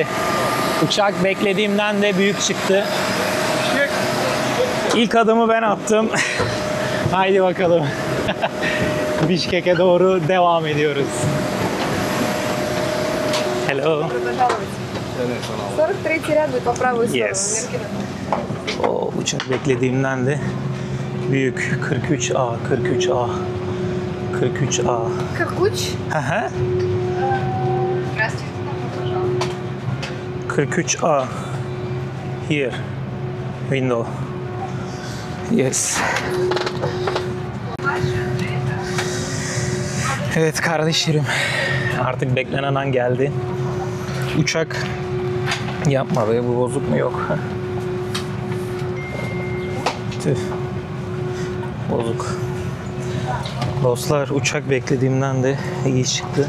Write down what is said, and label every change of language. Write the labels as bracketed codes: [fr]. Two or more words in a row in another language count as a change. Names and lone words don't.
[tr] Uçak beklediğimden de büyük çıktı. İlk adımı ben attım. Haydi bakalım. Bişkek'e doğru devam ediyoruz. [en] Hello. [ru] 43 ряд будет по правую сторону. [en] Yes. [tr] O uçak beklediğimden de büyük. 43A, 43A. 43A. Какуч? Hı hı. [ru] Здравствуйте. [en] 43A. Here. Window. Yes. [tr] Evet kardeşlerim. Artık beklenen an geldi. Uçak Yapma be, bu bozuk mu? Yok. Tüh. Bozuk. Dostlar, uçak beklediğimden de iyi çıktı.